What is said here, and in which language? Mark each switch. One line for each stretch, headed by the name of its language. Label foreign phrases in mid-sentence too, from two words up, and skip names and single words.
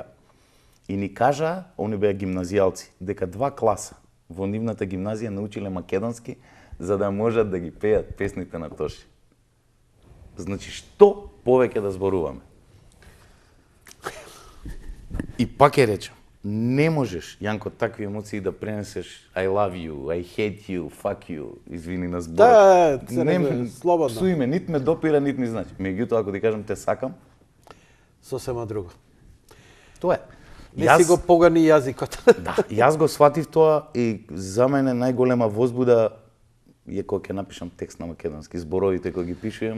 Macedonian: И ни кажаа, они беа гимназијалци, дека 2 класа во нивната гимназија научиле македонски за да можат да ги пеат песните на Тоше. Значи, што повеќе да зборуваме? И пак ја речем, не можеш, Јанко, такви емоции да пренесеш
English: I love you, I hate you, fuck you,
Macedonian: извини на зборот. Да, слободно. Псуиме, нит ме допира, нит ми значи. Меѓутоа, ако ти кажам те сакам, Сосема друго. тоа е. Не си го погани јазикот. Да, јас го сватив тоа и за мене најголема возбуда е кога ќе напишам текст на македонски, зборовите кога ги пишувам,